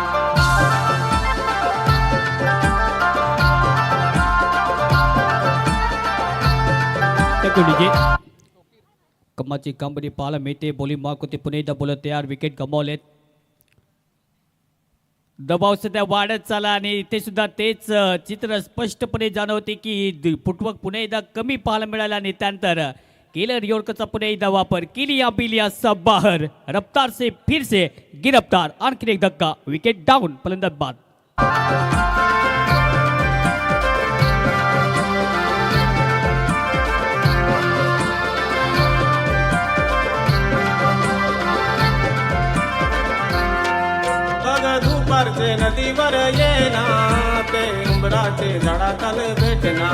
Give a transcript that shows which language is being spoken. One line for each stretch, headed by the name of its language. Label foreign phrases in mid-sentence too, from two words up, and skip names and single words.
Marathi: कमाची कामगिरी पाहायला मिळते. बॉलिंग मार्क होते पुन्हा एकदा बोलत तयार. विकेट गमावलेत. दबाव सध्या वाढत चालला आणि इथे सुद्धा तेच चित्र स्पष्टपणे जाणवते की फुटवर्क पुन्हा एकदा कमी पाहायला मिळाला आणि त्यानंतर किलर यॉर्करचा पुन्हा एकदा वापर.
Hindi: किलिया बिलिया सब बाहर. रफ्तार से फिर से गिरफ्तार.
Marathi: आणखी एक धक्का. विकेट डाऊन. फलंदाज बाद. दुपारचे नदीवर येना ते उंबराचे झाडाखाल भेटना.